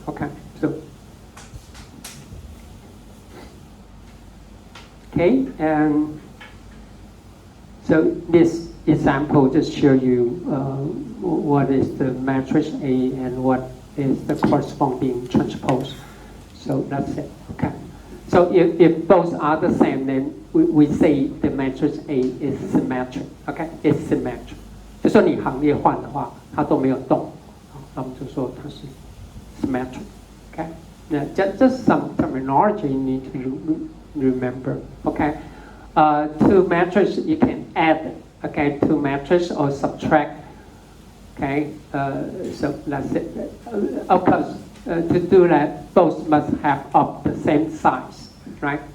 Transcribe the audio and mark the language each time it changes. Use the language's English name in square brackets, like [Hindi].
[English] Okay, so okay, and so this example just show you what is the matrix A and what is the corresponding transpose. So that's it. Okay. So if both are the same, then we say the matrix A is symmetric. Okay, it's symmetric. [Chinese] 就说你行列换的话，它都没有动，那我们就说它是 symmetric. [English] Okay. Now, just some terminology you need to remember. Okay. To matrix you can add. Okay, to matrix or subtract. Okay. So that's it. Of course. To do that, both must have of the same size, right?